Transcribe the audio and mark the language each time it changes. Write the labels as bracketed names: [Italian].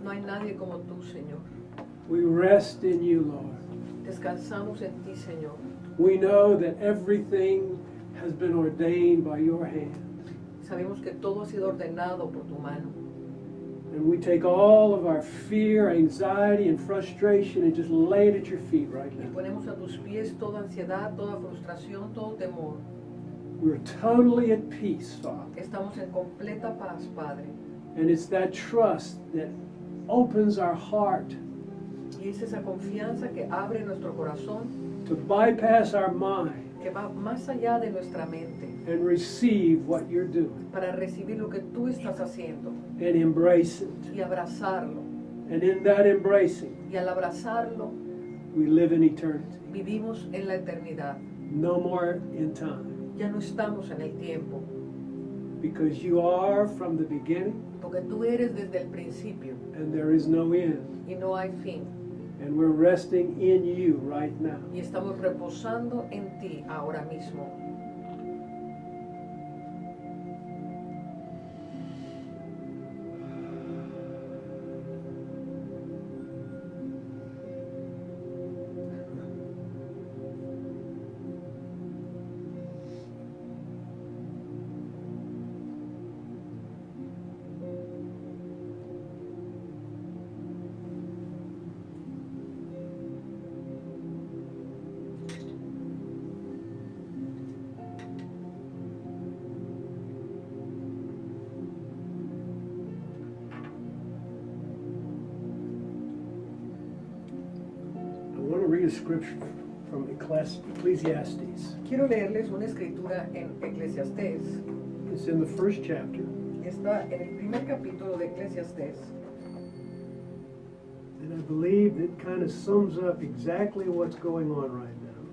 [Spanish] No hay nadie como tú, Señor. [English] We rest in you, Lord. [Spanish] Descansamos en ti, Señor. [English] We know that everything has been ordained by your hand. [Spanish] Sabemos que todo ha sido ordenado por tu mano. [English] And we take all of our fear, anxiety, and frustration and just lay it at your feet right [Spanish] Y [English] now. [Spanish] ponemos a tus pies toda ansiedad, toda frustración, todo temor. [English] We're totally at peace, Father. [Spanish] Estamos en completa paz, Padre. [English] And it's that trust that opens our heart [Spanish] Y es esa confianza que abre nuestro corazón, [English] to bypass our mind [Spanish] que va más allá de nuestra mente, [English] and receive what you're doing [Spanish] para recibir lo que tú estás haciendo [English] and embrace it. [Spanish] y abrazarlo. [English] And in that embracing, [Spanish] Y al abrazarlo, [English] we live in eternity. [Spanish] vivimos en la eternidad. [English] No more in time. [Spanish] Ya no estamos en el tiempo, [English] Because you are from the beginning [Spanish] porque tú eres desde el principio [English] and there is no end. [Spanish] y no hay fin. [English] And we're resting in you right now. [Spanish] Y estamos reposando en ti ahora mismo. [English] I want to read a scripture from Ecclesiastes. [Spanish] Quiero leerles una escritura en Eclesiastés. [English] It's in the first chapter. [Spanish] Está en el primer capítulo de Eclesiastés. [English] And I believe it kind of sums up exactly what's going on right now.